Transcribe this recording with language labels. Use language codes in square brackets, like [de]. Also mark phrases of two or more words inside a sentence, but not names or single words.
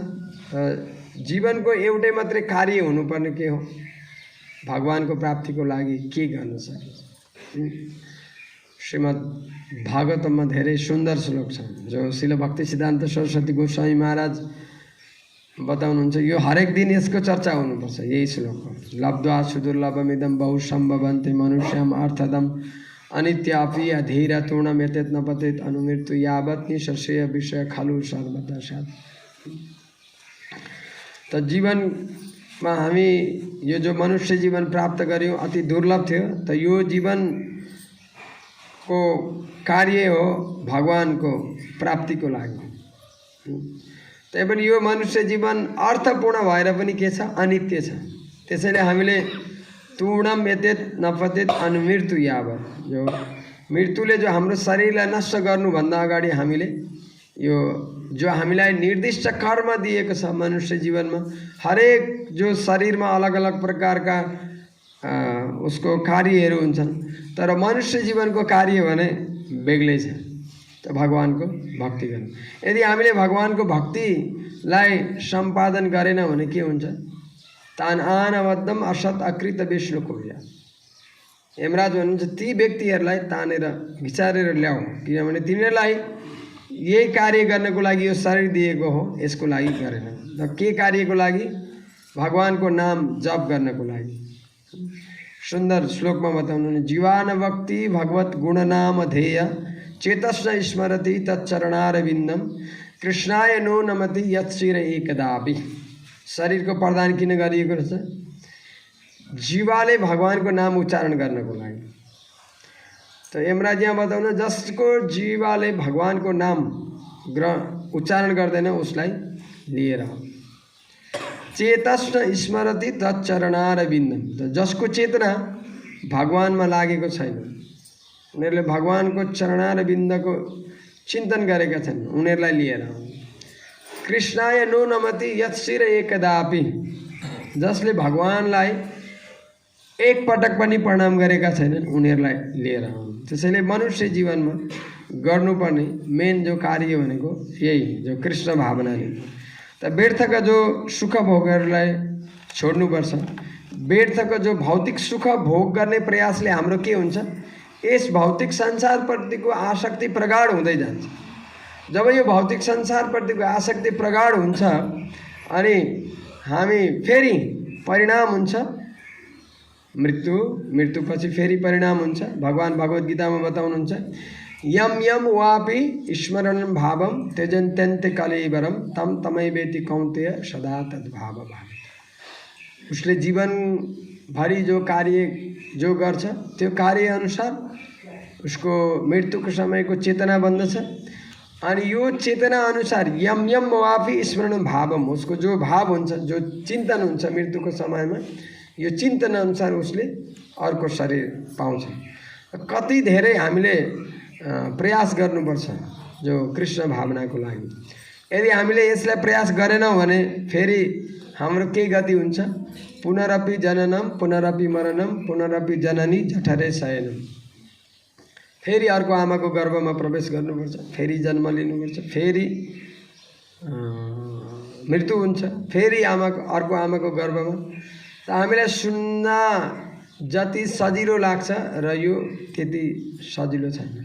[ne] जीवनको एउटै मात्रै कार्य हुनुपर्ने के हो, भगवानको प्राप्तिको लागि के गर्न सकिन्छ। श्रीमद् भागवतममा धेरै सुन्दर श्लोक छ जो श्रील भक्ति सिद्धान्त सरस्वती गोस्वामी महाराज बताउनुहुन्छ। यो हरेक दिन यसको चर्चा हुनुपर्छ, यही श्लोक हो। [sa] लब्ध्वा सुदुर्लभमिदं बहुसम्भवन्ति मनुष्यम अर्थदम अनित्यापि अधीर तूर्णम यतेत न पतेत अनुमृत्यु यावत् निश्चय विषय खलु सर्वदा साथ। [ne] त जीवनमा हामी यो जो मनुष्य जीवन प्राप्त गर्यौँ अति दुर्लभ थियो। त यो जीवनको कार्य हो भगवानको प्राप्तिको लागि। तैपनि यो मनुष्य जीवन अर्थपूर्ण भएर पनि के छ, अनित्य छ। त्यसैले हामीले [sa] तूर्णम यतेत नपतेत अनुमृत्यु यावत्, [ne] जो मृत्युले जो हाम्रो शरीरलाई नष्ट गर्नुभन्दा अगाडि हामीले यो जो हामीलाई निर्दिष्ट कर्म दिएको छ मनुष्य जीवनमा, हरेक जो शरीरमा अलग अलग प्रकारका उसको कार्यहरू हुन्छन्, तर मनुष्य जीवनको कार्य भने बेग्लै छ, त भगवानको भक्ति गर्नु। यदि हामीले भगवानको भक्तिलाई सम्पादन गरेन भने के हुन्छ, [sa] तान आनवद्धम असत अकृत विष्णु कोया। [ne] यमराज भन्नुहुन्छ ती व्यक्तिहरूलाई तानेर विचारेर ल्याऊ, किनभने तिनीहरूलाई यही कार्य गर्नको लागि यो शरीर दिएको हो, यसको लागि गरेन। र के कार्यको लागि, भगवानको नाम जप गर्नको लागि। सुन्दर श्लोकमा बताउनु [sa] जीवान भक्ति भगवत गुणनाम ध्येय चेतस्न स्मरति तच्चरणारविन्दम कृष्णाय नो नमति यत्शिर एकदापि। [ne] शरीरको प्रदान किन गरिएको रहेछ, जीवाले भगवानको नाम उच्चारण गर्नको लागि। त यमराज यहाँ बताउनु जसको जीवाले भगवानको नाम उच्चारण गर्दैन उसलाई लिएर [sa] चेतस्न स्मरति तच्चरणारविन्दम। [ne] त जसको चेतना भगवानमा लागेको छैन, उनीहरूले भगवानको चरणारविन्दको चिन्तन गरेका छन्, उनीहरूलाई लिएर [sa] कृष्णाय नो नमति यत्शिर एकदापि। [ne] जसले भगवानलाई एक पटक पनि प्रणाम गरेका छैनन् उनीहरूलाई लिएर। त्यसैले मनुष्य जीवनमा गर्नुपर्ने मेन जो कार्य भनेको यही जो कृष्ण भावनाले। त व्यर्थका जो सुख भोगहरूलाई छोड्नुपर्छ। व्यर्थको जो भौतिक सुख भोग गर्ने प्रयासले हाम्रो के हुन्छ, यस भौतिक संसारप्रतिको आसक्ति प्रगाढ हुँदै जान्छ। जब यो भौतिक संसारप्रतिको आसक्ति प्रगाढ हुन्छ अनि हामी फेरि परिणाम हुन्छ मृत्यु, मृत्युपछि फेरि परिणाम हुन्छ। भगवान भगवत गीतामा बताउनुहुन्छ, [sa] यम यम वापि स्मरणं भावम त्यजन्त्यन्ते कलेवरम तम तमैवेति कौन्तेय सदा तद्भाव भाव। [ne] उसले जीवनभरि जो कार्य जो गर्छ त्यो कार्य अनुसार उसको मृत्युको समयको चेतना बन्दछ। अनि यो चेतना अनुसार [sa] यम यम वापि स्मरणं भावम, [ne] उसको जो भाव हुन्छ, जो चिन्तन हुन्छ मृत्युको समयमा, यो चिन्तन अनुसार उसले अर्को शरीर पाउँछ। कति धेरै हामीले प्रयास गर्नुपर्छ जो कृष्ण भावनाको लागि। यदि हामीले यसलाई प्रयास गरेनौँ भने फेरि हाम्रो के गति हुन्छ, [sa] पुनरपि जननम पुनरपि मरणम पुनरपि जननी जठरे शयनम। [ne] फेरि अर्को आमाको गर्भमा प्रवेश गर्नुपर्छ, फेरि जन्म लिनुपर्छ, फेरि मृत्यु हुन्छ, फेरि अर्को आमाको गर्भमा। त हामीलाई सुन्न जति सजिलो लाग्छ र यो त्यति सजिलो छैन।